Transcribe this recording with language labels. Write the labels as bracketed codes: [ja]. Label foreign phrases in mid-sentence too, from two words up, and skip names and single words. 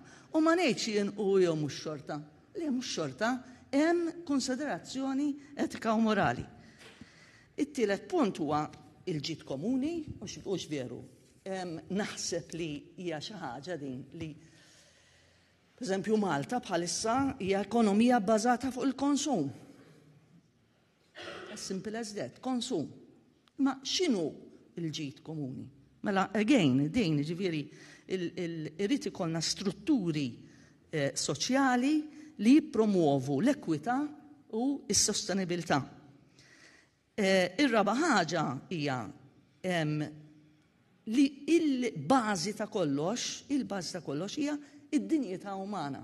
[mt] U ma ngħidx jien u jew mhux xorta. Le mhux xorta, hemm konsiderazzjoni etika u morali. It-tielet punt huwa il-ġid komuni, mhux veru. Naħseb li hija xi ħaġa din li pereżempju Malta bħalissa hija ekonomija bbażata fuq il-konsum. [en] As simple as that, [mt] konsum. Ma x'inhu il-ġid komuni? Mela again, din ġifieri irrid ikollna strutturi soċjali li jippromuovu l-ekwità u s-sostenibilità. Ir-raba ħaġa hija li il-bażi ta' kollox hija id-dinjità umana.